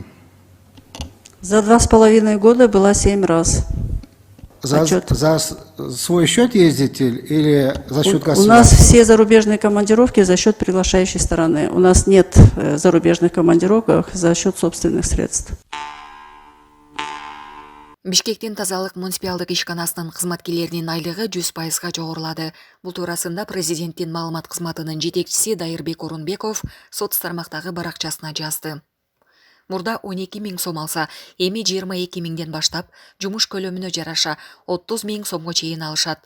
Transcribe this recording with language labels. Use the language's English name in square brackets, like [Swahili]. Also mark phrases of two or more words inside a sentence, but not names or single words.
[Russian] За 2,5 года была 7 раз. За свой счет ездите или за счет государства? У нас все зарубежные командировки за счет приглашающей стороны. У нас нет зарубежных командировок за счет собственных средств. [Kyrgyz] Бишкектин тазалык муниципалдык ишканасынын кызматкерлеринин айлыгы 100%га жогорулады. Бул туурасында президенттин маалымат кызматынын жетекчиси Дайырбек Орунбеков соц тармактагы баракчасына жазды. Мурда 12 000 сом алса, эми 22 000ден баштап жумуш көлөмүнө жараша 30 000 сомго чейин алышат.